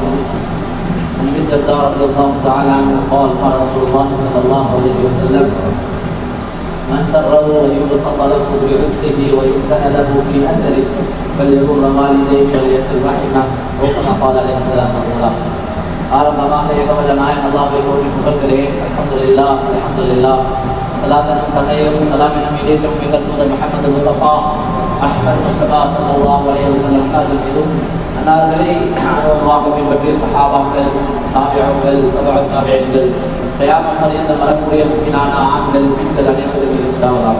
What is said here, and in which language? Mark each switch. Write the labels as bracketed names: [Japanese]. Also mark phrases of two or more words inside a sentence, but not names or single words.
[Arabic] عن ابي الدرداء رضي الله تعالى عنه قال قال رسول الله صلى الله عليه وسلم من سره أن يبسط له في رزقه ويحسن له في أثره فليبر والديه وليصل رحمه أو كما قال عليه الصلاة والسلام. [Tamil] ஆரம்பமாக ஏகவல்ல நாயன் அல்லாஹ்வை போற்றி புகழ்கிறேன். [Arabic] الحمد لله الحمد لله. [Tamil] ஸலாத்தனும் கருணையும் ஸலாமினும் ஈடேற்றும் எங்கள் தூதர் முஹம்மது முஸ்தபா அஹ்மத் முஸ்தபா [Arabic] صلى الله عليه وسلم [Tamil] அவர்கள் மீதும் அன்னார்களை ஆர்வமாக பின்பற்றிய சஹாபாக்கள், தாபிஊன்கள், தபஅ தாபிஈன்கள், கியாமத் வரையில் வரக்கூடிய முக்கியமான ஆண்கள், பெண்கள் அனைவரும் இருக்கிறார்கள்.